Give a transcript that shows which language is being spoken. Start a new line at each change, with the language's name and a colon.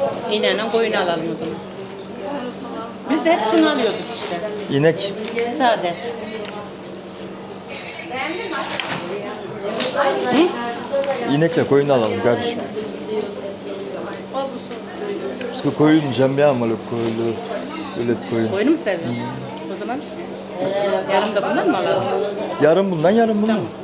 Turkish: İneğine koyun alalım o zaman. Biz de hep şunu alıyorduk işte. İnek. Sade. İnekle koyun alalım kardeşim.
French: Parce que koyun j'aime bien moi le lait de koyun.
Turkish: Koyunu mu seviyorsun? O zaman yarım da bundan mı alalım? Yarım bundan yarım bundan.